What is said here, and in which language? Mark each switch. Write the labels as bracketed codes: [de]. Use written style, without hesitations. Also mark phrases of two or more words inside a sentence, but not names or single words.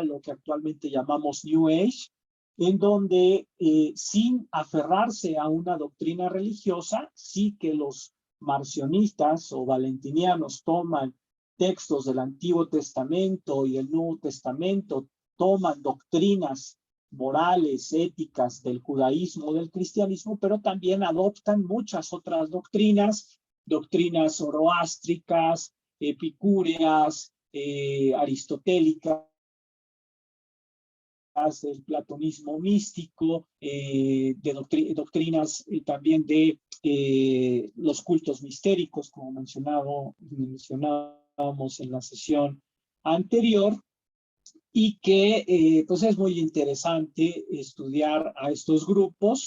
[es] lo que actualmente llamamos New Age, en donde sin aferrarse a una doctrina religiosa, sí que los marcionistas o valentinianos toman textos del Antiguo Testamento y del Nuevo Testamento, toman doctrinas morales, éticas del judaísmo, del cristianismo, pero también adoptan muchas otras doctrinas, doctrinas zoroástricas, epicúreas, aristotélicas, del platonismo místico, de doctrinas también de los cultos mistéricos, como mencionábamos en la sesión anterior, y que pues es muy interesante estudiar a estos grupos.